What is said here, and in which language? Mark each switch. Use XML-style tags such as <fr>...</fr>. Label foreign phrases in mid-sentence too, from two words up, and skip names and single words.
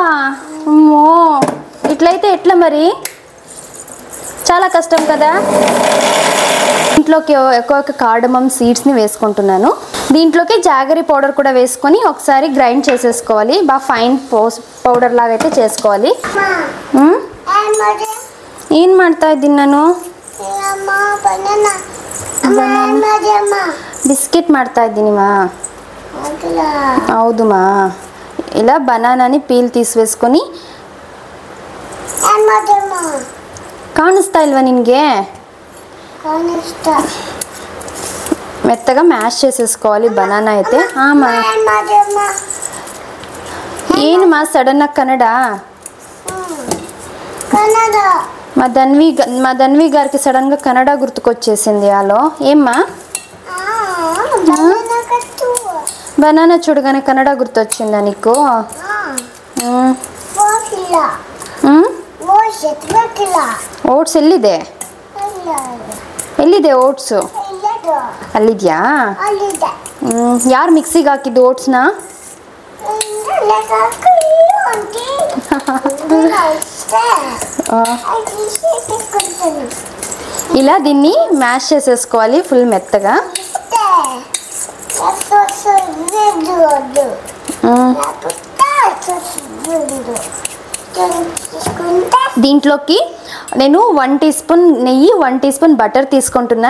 <te>అమ్మో, ఇట్లయితే ఎట్లా మరి, చాలా కష్టం కదా. దీంట్లోకి ఎక్కువ</te> <en>cardamom seedsని</en> <te>వేసుకుంటున్నాను. దీంట్లోకి</te> <en>jaggery powder</en> <te>కూడా వేసుకొని ఒకసారి గ్రైండ్ చేసేసుకోవాలి. బాగా</te> <en>fine powder</en> <te>లాగా అయితే చేసుకోవాలి. ఏం</te> <kn>ಮಾಡ್ತಾ ಇದ್ದೀನಿ ನಾನು? ಬಿಸ್ಕೆಟ್ ಮಾಡ್ತಾ ಇದ್ದೀನಿಮಾ. ಹೌದುಮಾ.</kn> <te>ఇలా బనానాని పీల్ తీసివేసుకొని</te> <kn>ಕಾಣಿಸ್ತಾ ಇಲ್ವಾ ನಿನ್ಗೆ?</kn> <te>మెత్తగా మ్యాష్ చేసేసుకోవాలి బనానా అయితే.</te> <kn>ಏನು ಮಾ ಸಡನ್ ಆಗಿ ಕನ್ನಡ?</kn> <te>మా ధన్వి గారికి సడన్గా కన్నడ గుర్తుకొచ్చేసింది. హలో ఏమ్మా? బనానా చూడగానే కన్నడ గుర్తొచ్చిందా నీకు?</te> <kn>ಓಟ್ಸ್ ಎಲ್ಲಿದೆ? ಎಲ್ಲಿದೆ ಓಟ್ಸು? ಅಲ್ಲಿದ್ಯಾ? ಯಾರು ಮಿಕ್ಸಿಗೆ ಹಾಕಿದ್ದು ಓಟ್ಸ್ನ?</kn> <te>ఇలా దీన్ని మ్యాష్ చేసేసుకోవాలి ఫుల్ మెత్తగా. దీంట్లోకి నేను 1</te> <en>tea spoon</en> <te>నెయ్యి 1</te> <en>tea spoon</en> <te>బటర్ తీసుకుంటున్నాను.</te>